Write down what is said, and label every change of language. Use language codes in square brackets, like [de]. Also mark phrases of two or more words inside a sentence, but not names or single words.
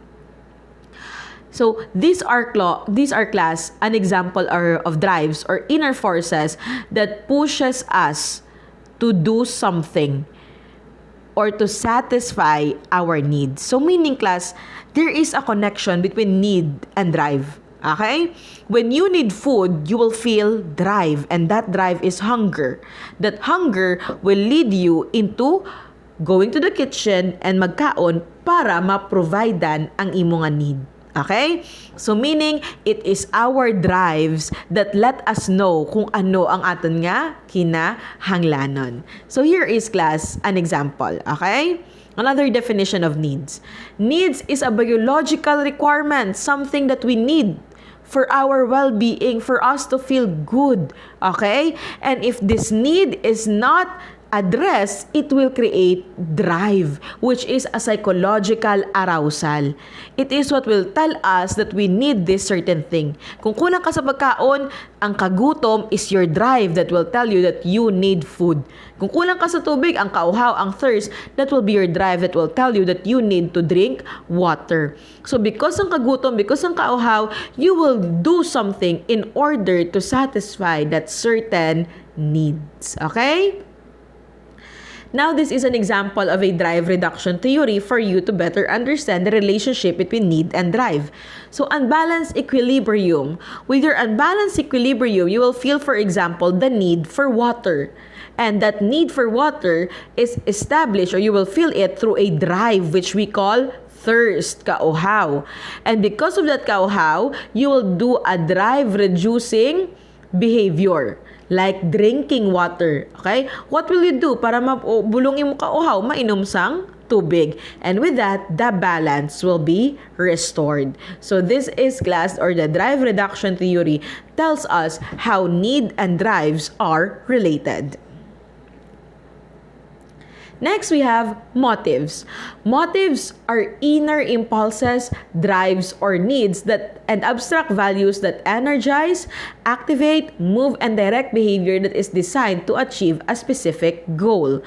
[en] So these are, class, an example of drives or inner forces that pushes us to do something or to satisfy our needs. So meaning, class, there is a connection between need and drive. Okay? When you need food, you will feel drive, and that drive is hunger. That hunger will lead you into going to the kitchen and [hil] magkaon para ma-providean ang imo nga [en] need. Okay? So meaning, it is our drives that let us know [hil] kung ano ang aton nga kinahanglanon. [en] So here is, class, an example. Okay? Another definition of needs. Needs is a biological requirement, something that we need for our well-being, for us to feel good. Okay? And if this need is not address, it will create drive, which is a psychological arousal. It is what will tell us that we need this certain thing. [hil] Kung kulang ka sa pagkaon, ang kagutom [en] is your drive that will tell you that you need food. [hil] Kung kulang ka sa tubig, ang kauhaw, [en] ang thirst, that will be your drive that will tell you that you need to drink water. So because [hil] ang kagutom, because ang kauhaw, [en] you will do something in order to satisfy that certain needs. Okay? Now, this is an example of a drive reduction theory for you to better understand the relationship between need and drive. So, unbalanced equilibrium. With your unbalanced equilibrium, you will feel, for example, the need for water. And that need for water is established, or you will feel it through a drive which we call thirst, kauhaw. And because of that kauhaw, you will do a drive-reducing behavior. Like drinking water. Okay? What will you do [hil] para mabulongin mo kauhaw? Mainom sang tubig. [en] And with that, the balance will be restored. So this is class, or the drive reduction theory tells us how need and drives are related. Next, we have motives. Motives are inner impulses, drives, or needs and abstract values that energize, activate, move, and direct behavior that is designed to achieve a specific goal.